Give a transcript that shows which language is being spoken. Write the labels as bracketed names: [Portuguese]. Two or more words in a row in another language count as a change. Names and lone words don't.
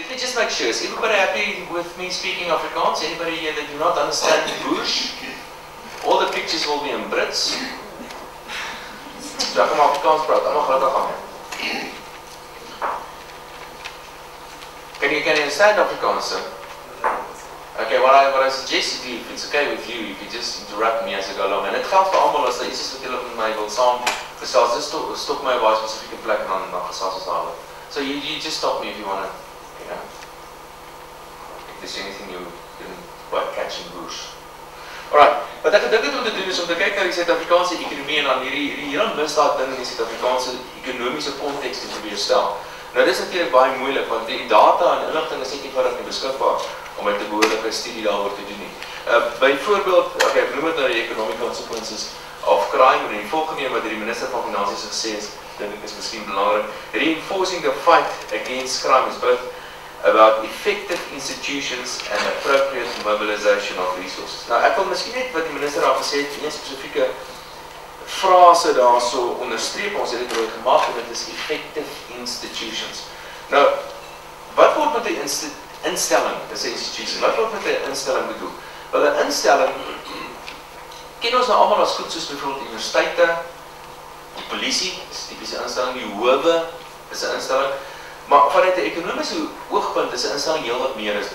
[English] me just make sure, is everybody happy with me speaking Afrikaans? Anybody here that do not understand Boers? All the pictures will be in Brits. [Afrikaans] So ek gaan Afrikaans praat, allemaal gelukkig aan my. [English] Can you understand Afrikaans, sir? Okay, what I suggest you do, if it's okay with you, if you just interrupt me as I go along. [Afrikaans] En dit geldt vir almal as daar iets is wat julle met my wil saam gesels, just stop my op baie spesifieke plek en dan gesels ons daaroor. [English] So you just stop me if you want to, you know, if there's anything you didn't quite catch in Boers. Alright, [Afrikaans] wat ek gedink het om te doen is om te kyk na die Suid-Afrikaanse ekonomie en dan hierdie hele misdaad ding in die Suid-Afrikaanse ekonomiese konteks te probeer stel. Nou dit is natuurlijk baie moeilik, want die data en inligting is net eenvoudig nie beskikbaar om met 'n behoorlike studie daaroor te doen nie. Byvoorbeeld, ek noem dit nou die [English] economic consequences of crime, [Afrikaans] en die volgende wat die minister van Finansies gesê is, dink ek is miskien belangrik. [English] Reinforcing the fight against crime is both about effective institutions and appropriate mobilization of resources. [Afrikaans] Nou ek wil miskien net wat die minister daar gesê het, een spesifieke frase daar so onderstreep, ons het dit rooi gemaak, en dit is [English] effective institutions. [Afrikaans] Nou, wat word met die instelling, dis 'n institution, wat word met die instelling bedoel? Wel, 'n instelling, ken ons nou allemaal as goed, soos bijvoorbeeld universiteite, die polisie, is 'n typiese instelling, die howe, is 'n instelling, maar vanuit 'n ekonomiese oogpunt is 'n instelling heel wat meer is dit.